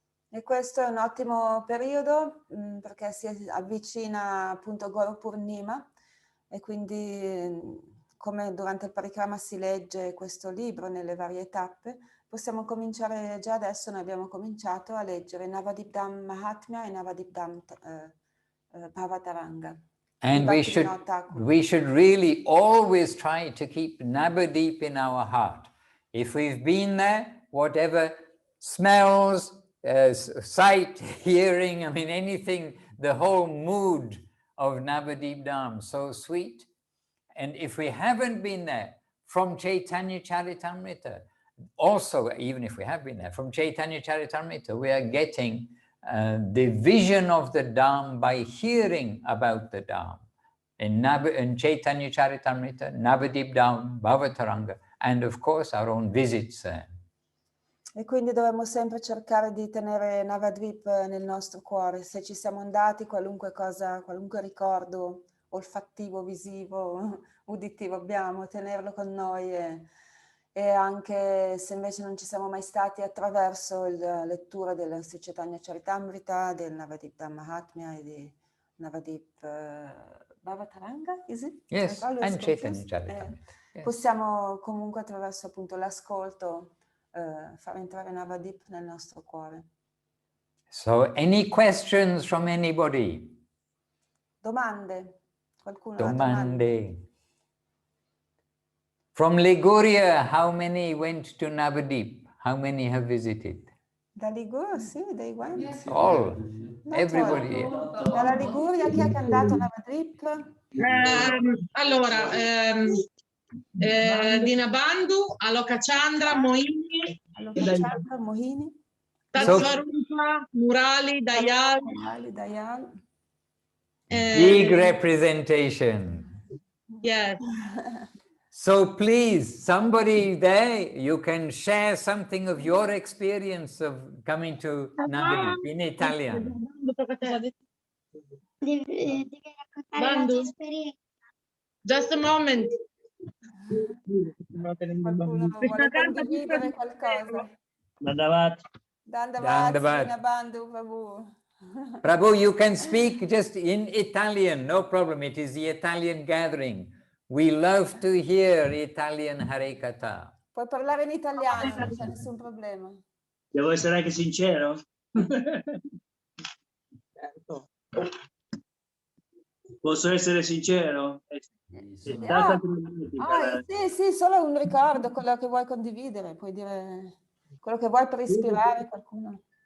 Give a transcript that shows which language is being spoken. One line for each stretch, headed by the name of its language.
Italian: E questo è un ottimo periodo perché si avvicina appunto Gaura Purnima e quindi come durante il parikrama si legge questo libro nelle varie tappe, possiamo cominciare già adesso. Noi abbiamo cominciato a leggere Navadwip Dham Mahatmya e Navadwip Dham Bhavataranga.
English: And we should really always try to keep Navadwip in our heart. If we've been there, whatever smells, sight, hearing, I mean anything, the whole mood of Navadwip Dham, so sweet. And if we haven't been there, from Chaitanya Charitamrita, also, even if we have been there, from Chaitanya Charitamrita, we are getting the vision of the Dham by hearing about the Dham. In Chaitanya Charitamrita, Navadwip Dham, Bhavataranga, and of course our own visits there.
Italian: E quindi dovremmo sempre cercare di tenere Navadwip nel nostro cuore. Se ci siamo andati, qualunque cosa, qualunque ricordo olfattivo, visivo, uditivo abbiamo, tenerlo con noi e anche se invece non ci siamo mai stati, attraverso la lettura del Sri Caitanya Charitamrita, del Navadwip Dham Mahatmya e di Navadwip Bhavataranga, is it?
English: Yes, and Chaitanya Charitamrita. Yes.
Italian: Possiamo comunque attraverso appunto l'ascolto far entrare Navadwip nel nostro cuore.
English: So, any questions from anybody?
Italian: Domande? Qualcuno ha Domande.
English: From Liguria, how many went to Navadwip? How many have visited?
Italian: Da Liguria, sì, they went.
English: Yes. All, Not everybody. all.
Italian: Dalla Liguria, chi è che è andato a Navadwip? Allora, di Nabandu, Alokachandra, Mohini, Alokachandra, Mohini, Tatsvarupa, Murali, Dayal. Dayal.
English: Big representation. Yes. So please, somebody there, you can share something of your experience of coming to Navadwip in Italian.
Italian: Devi raccontare la Bandu. tua esperienza.
English: Just a moment.
Italian: Qualcuno vuole condividere qualcosa? Nadavat. Dandavat, Nabandu, Prabhu.
English: Prabhu, you can speak just in Italian, no problem. It is the Italian gathering. We love to hear Italian Hare Katha.
Italian: Puoi parlare in italiano, non c'è nessun problema. Devo essere anche sincero? Posso essere sincero? È stata drammatica. Sì, solo un ricordo, quello che vuoi condividere, puoi dire quello che vuoi per ispirare qualcuno.